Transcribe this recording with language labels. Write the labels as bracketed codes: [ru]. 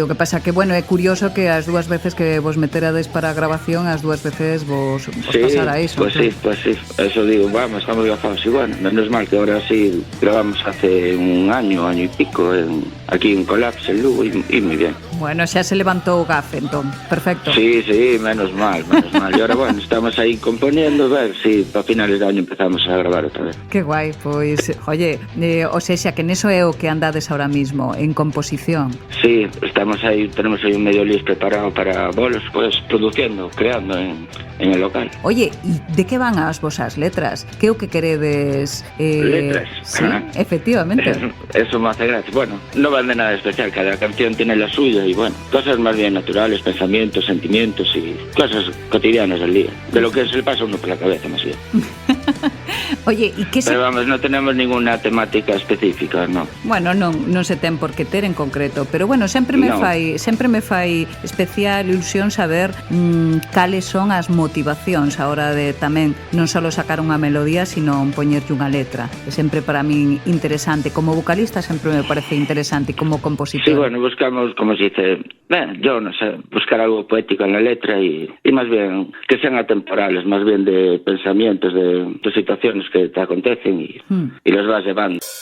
[gl] O que pasa que, bueno, é curioso que as dúas veces que vos meterades para a grabación, as dúas veces vos pasara iso. [es] Pues sí, eso digo, vamos, estamos gafados. Y bueno, menos mal que ahora sí grabamos hace un año y pico, aquí en Collapse, en Lugo, y muy bien. [gl] Bueno, xa se levantou o gafe, entón, perfecto. [es] Sí, menos mal. Y ahora, bueno, estamos ahí componiendo, a ver si para finales de año empezamos a grabar otra vez. [gl] Que guai, pois, oye, o sea, que neso é o que andades [es] ahora mismo, [gl] en composición. [es] Sí, tenemos ahí un medio list preparado para bolos, pues, produciendo, creando en el local. [gl] Oye, e de que van as vosas letras? Que o que queredes? [es] Letras. Sí, efectivamente. Eso me hace gracia. Bueno, no van de nada especial, cada canción tiene la suya y bueno, cosas más bien naturales, pensamientos, sentimientos y cosas cotidianas del día, de lo que se le pasa a uno por la cabeza más bien. [gl] Oye, e que se... [es] Pero vamos, non tenemos ninguna temática específica, non. [gl] Bueno, non se ten por que ter en concreto, pero bueno, sempre me fai especial ilusión saber cales son as motivacións a hora de tamén non só sacar unha melodía, sino poñerlle unha letra. É sempre para min interesante, como vocalista sempre me parece interesante, e como compositor. [es] Sí, bueno, buscamos, como se dice, yo [gl] non sei, [es] buscar algo poético en la letra y más bien que sean atemporales, más bien de pensamientos, de situaciones que te acontecen y los vas llevando.